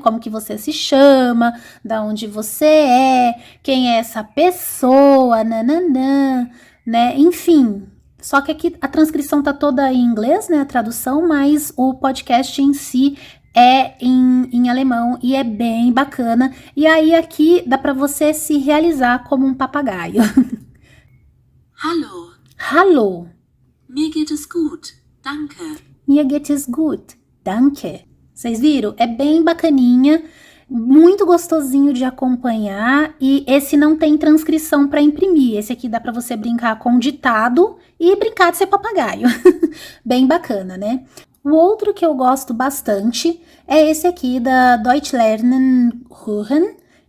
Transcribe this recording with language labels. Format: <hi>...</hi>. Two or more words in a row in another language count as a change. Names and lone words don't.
<pt>Como que você se chama, da onde você é, quem é essa pessoa, nananã, né? Enfim. Só que aqui a transcrição tá toda em inglês, né, a tradução, mas o podcast em si é em alemão e é bem bacana. E aí aqui dá para você se realizar como um papagaio.</pt> <de>Hallo. Hallo. Mir geht es gut. Danke. Mir geht es gut. Danke.</de> <pt>Vocês viram? É bem bacaninha. Muito gostosinho de acompanhar e esse não tem transcrição para imprimir. Esse aqui dá para você brincar com ditado e brincar de ser papagaio. Bem bacana, né? O outro que eu gosto bastante é esse aqui da Deutsch Lernen Hören.</pt>